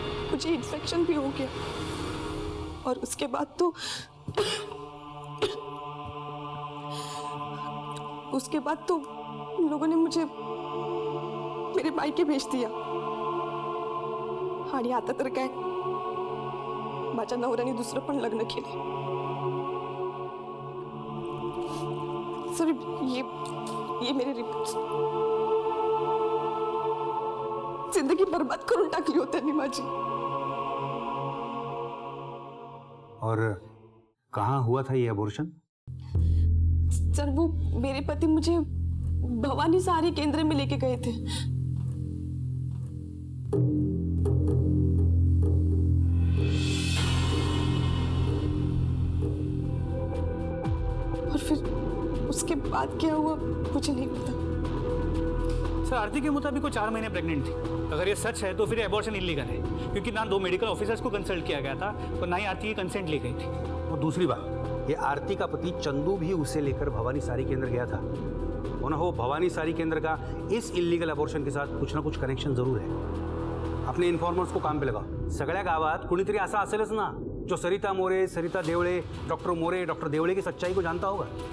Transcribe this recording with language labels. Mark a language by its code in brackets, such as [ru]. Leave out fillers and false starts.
[hi] मुझे इन्फेक्शन भी हो गया। और उसके बाद तो उन लोगों ने मुझे मेरे मायके भेज दिया। [mr] आणि आता तर काय, माझ्या नवऱ्याने दुसरं पण लग्न केले. [hi] सर ये मेरे रिपोर्ट्स [mr] जिंदगी बर्बाद करून टाकली होती त्यांनी माझी. [hi] और कहाँ हुआ था ये अबॉर्शन? सर वो मेरे पति मुझे भवानी सारी केंद्र में लेके गए थे. और फिर उसके बाद क्या हुआ मुझे नहीं पता. सर आरती के मुताबिक वो 4 महीने प्रेग्नेंट थी. अगर ये सच है तो फिर एबॉर्शन इलीगल है, क्योंकि ना 2 मेडिकल ऑफिसर्स को कंसल्ट किया गया था और ना ही आरती की कंसेंट ली गई थी. और दूसरी बात, ये आरती का पति चंदू भी उसे लेकर भवानी सारी केंद्र गया था. हो ना हो भवानी सारी केंद्र का इस इलीगल अबॉर्शन के साथ कुछ ना कुछ कनेक्शन जरूर है. अपने इन्फॉर्मर्स को काम पे लगाओ. [mr] सगळ्या गावात कुणीतरी असा असेलच ना जो सरिता मोरे, सरिता देवळे, डॉक्टर मोरे, डॉक्टर देवळे [hi] की सच्चाई को जानता होगा.